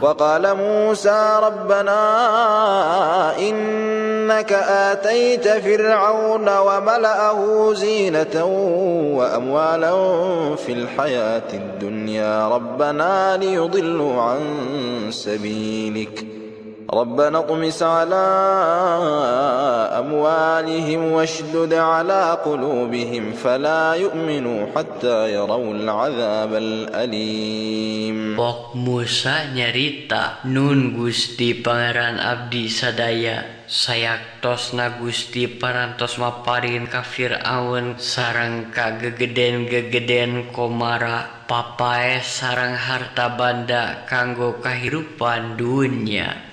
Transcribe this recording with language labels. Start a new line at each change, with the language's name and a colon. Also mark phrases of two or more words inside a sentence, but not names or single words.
Arabic: وقال موسى ربنا إنك آتيت فرعون وملأه زينة وأموالا في الحياة الدنيا ربنا ليضلوا عن سبيلك ربنا اطمس على أموالهم واشدد على قلوبهم فلا يؤمنوا حتى يروا العذاب الأليم.
Sundanese: Pok Musa nyarita nun Gusti Pangeran abdi sadaya sayaktosna Gusti parantos maparin ka Firaun sareng ka gegeden komara papae sareng harta banda kanggo kahirupan dunya.